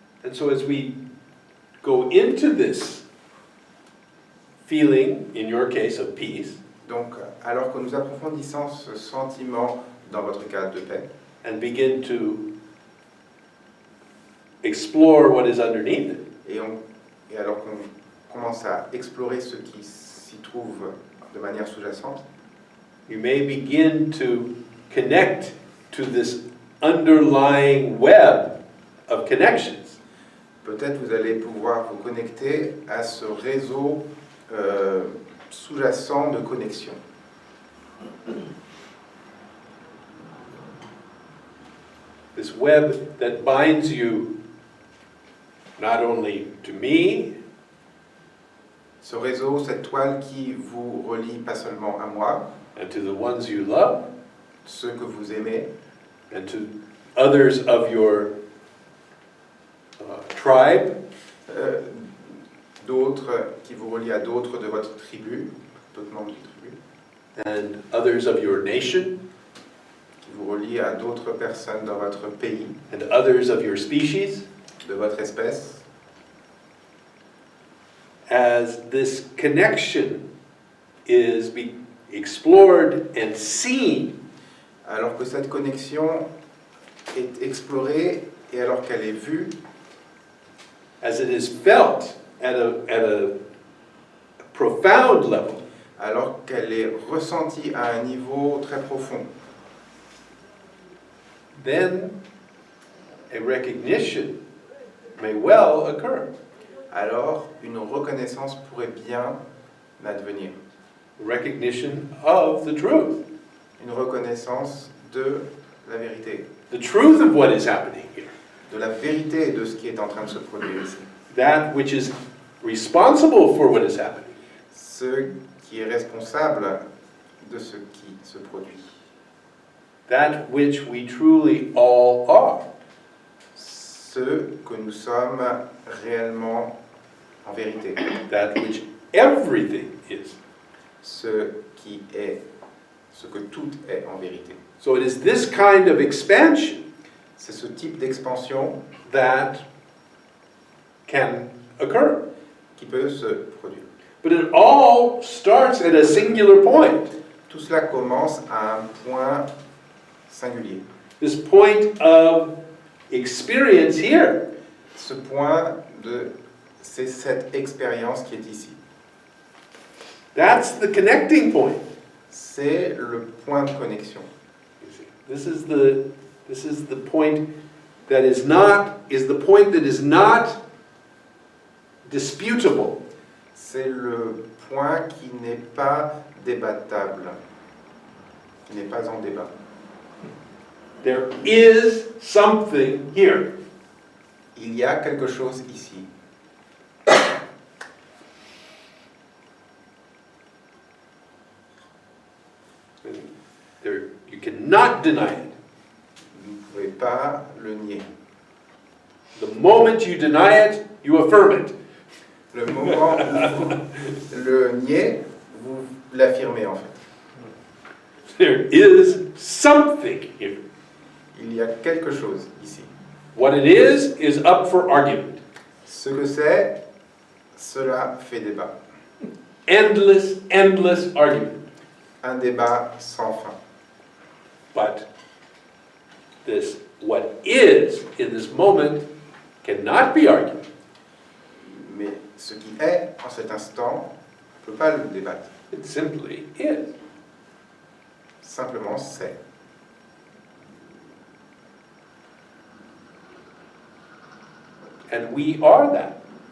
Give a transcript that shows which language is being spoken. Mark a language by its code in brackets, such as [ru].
[en] and so as we go into this feeling, in your case, of peace, [fr] Donc, alors que nous approfondissons ce sentiment dans votre cadre de paix, [en] and begin to explore what is underneath it, [fr] et alors qu'on commence à explorer ce qui s'y trouve de manière sous-jacente, [en] you may begin to connect to this underlying web of connections. [fr] peut-être vous allez pouvoir vous connecter à ce réseau sous-jacent de connexion. [en] This web that binds you not only to me, [fr] Ce réseau, cette toile qui vous relie pas seulement à moi, [en] and to the ones you love, [fr] ceux que vous aimez, [en] and to others of your tribe, [fr] d'autres qui vous relient à d'autres de votre tribu, d'autres membres de tribu, [en] and others of your nation, [fr] qui vous relient à d'autres personnes dans votre pays, [en] and others of your species, [fr] de votre espèce. [en] as this connection is explored and seen, [fr] Alors que cette connexion est explorée et alors qu'elle est vue, [en] as it is felt at a profound level, [fr] alors qu'elle est ressentie à un niveau très profond, [en] then a recognition may well occur. [fr] alors une reconnaissance pourrait bien advenir. [en] Recognition of the truth. [fr] Une reconnaissance de la vérité. [en] The truth of what is happening here. [fr] De la vérité de ce qui est en train de se produire ici. [en] That which is responsible for what is happening. [fr] Ce qui est responsable de ce qui se produit. [en] That which we truly all are. [fr] Ce que nous sommes réellement en vérité. [en] That which everything is. [fr] Ce que tout est en vérité. [en] So it is this kind of expansion [fr] C'est ce type d'expansion [en] that can occur. [fr] qui peut se produire. [en] But it all starts at a singular point. [fr] Tout cela commence à un point singulier. [en] This point of experience here. [fr] Ce point c'est cette expérience qui est ici. [en] That's the connecting point. [fr] C'est le point de connexion. [en] This is the point that is the point that is not disputable. [fr] C'est le point qui n'est pas débattable, qui n'est pas en débat. [en] There is something here. [fr] Il y a quelque chose ici. [en] You cannot deny it. [fr] Vous ne pouvez pas le nier. [en] The moment you deny it, you affirm it. [fr] Le moment où vous le niez, vous l'affirmez en fait. [en] There is something here. [fr] Il y a quelque chose ici. [en] What it is up for argument. [fr] Ce que c'est, cela fait débat. [en] Endless argument. [fr] Un débat sans fin. [en] But what is in this moment cannot be argued. [fr] Mais ce qui est en cet instant, on ne peut pas le débattre. [en] It simply is. [fr] Simplement c'est. [en] And we are that.